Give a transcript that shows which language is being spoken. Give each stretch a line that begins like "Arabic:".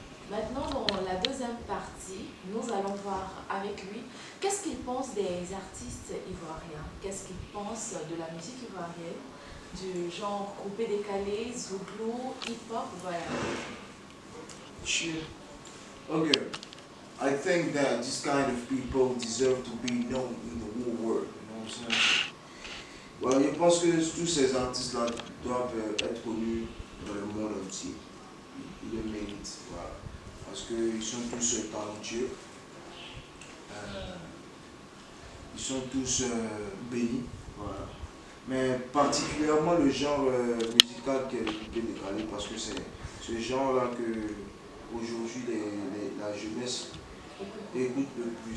French: Maintenant, dans la deuxième partie, nous allons voir avec lui qu'est-ce qu'il pense des artistes ivoiriens, qu'est-ce qu'il pense de la musique ivoirienne, du genre coupé décalé, zouglou, hip-hop, voilà.
English: Sure. Okay. I think that this kind of people deserve to be known in the whole world. You know what I'm saying?
French: Well, je pense que tous ces artistes-là doivent être connus dans le monde entier. Ils le méritent. Voilà. Parce qu'ils sont tous talentueux. Ils sont tous bénis. Voilà. Mais particulièrement le genre musical qui est le plus décalé, parce que c'est ce genre-là que aujourd'hui la jeunesse écoute le plus.